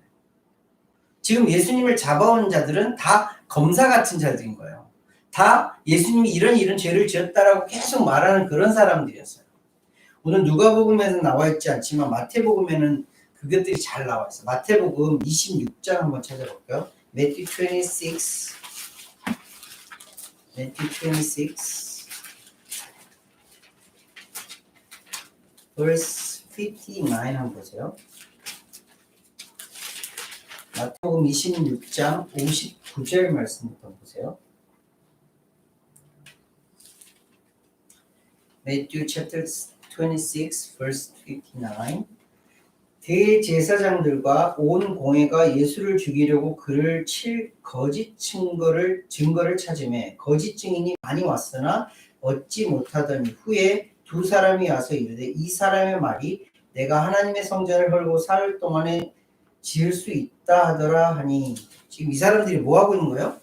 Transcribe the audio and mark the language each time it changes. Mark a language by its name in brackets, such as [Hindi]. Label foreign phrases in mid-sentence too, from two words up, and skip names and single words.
[Korean] 지금 예수님을 잡아온 자들은 다 검사 같은 자들인 거예요. 다 예수님이 이런 죄를 지었다라고 계속 말하는 그런 사람들이었어요. 오늘 누가복음에는 나와 있지 않지만 마태복음에는 그것들이 잘 나와 있어요. 마태복음 26장 한번 찾아볼까요? [English] Matthew 26 verse 59 [Korean] 한번 보세요. 마태복음 26장 59절 말씀부터 보세요. [English] Matthew chapter 26 verse 59 [Korean] 대제사장들과 온 공회가 예수를 죽이려고 그를 칠 거짓 증거를 찾으매 거짓 증인이 많이 왔으나 얻지 못하더니 후에 두 사람이 와서 이르되 이 사람의 말이 내가 하나님의 성전을 헐고 사흘 동안에 지을 수 있다 하더라 하니 지금 이 사람들이 뭐 하고 있는 거예요?